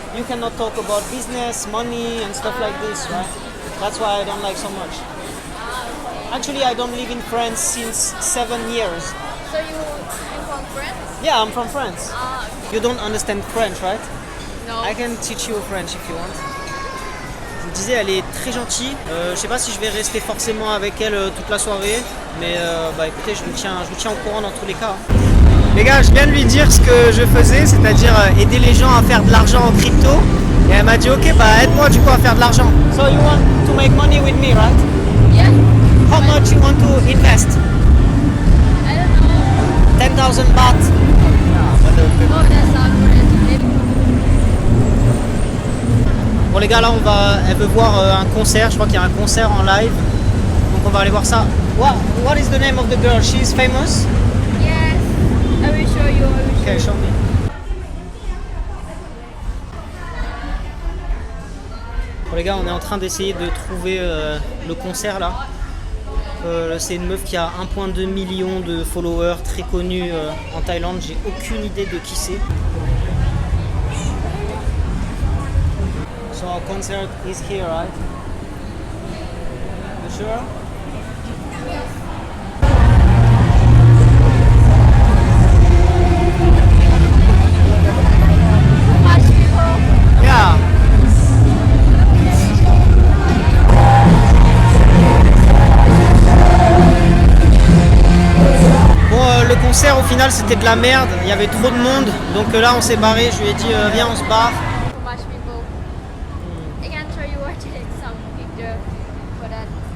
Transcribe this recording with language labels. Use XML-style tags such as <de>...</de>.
<en>You cannot talk about business, money, and stuff like this, right? That's why I don't like so much. Actually, I don't live in France since 7 years. So you from France? Yeah, I'm from France. Okay. You don't understand French, right? No. I can teach you French if you want.</en> <fr>Je vous disais, elle est très gentille. Je sais pas si je vais rester forcément avec elle toute la soirée, mais bah écoutez, je vous tiens au courant dans tous les cas. Les gars, je viens de lui dire ce que je faisais, c'est-à-dire aider les gens à faire de l'argent en crypto. Et elle m'a dit, ok, bah aide-moi du coup à faire de l'argent.</fr> <en>So you want to make money with me, right? Yeah. How much you want to invest? I don't know. 10,000 baht. Oh, that sounds great.</en> <fr>Bon les gars, là elle veut voir un concert, je crois qu'il y a un concert en live, donc on va aller voir ça.</fr> <en>What is the name of the girl? She's famous? Yes. I will show you. Okay, show me.</en> <fr>Bon les gars, on est en train d'essayer de trouver le concert là. C'est une meuf qui a 1,2 million de followers, très connue en Thaïlande, j'ai aucune idée de qui c'est.</fr> <en>So our concert is here, right? You sure? Much people. Yeah.</en> <fr>Bon, le concert au final c'était de la merde, il y avait trop de monde, donc là on s'est barré, je lui ai dit viens on se barre.</fr> <en>Too much people. I can show you or take some picture for that.</en>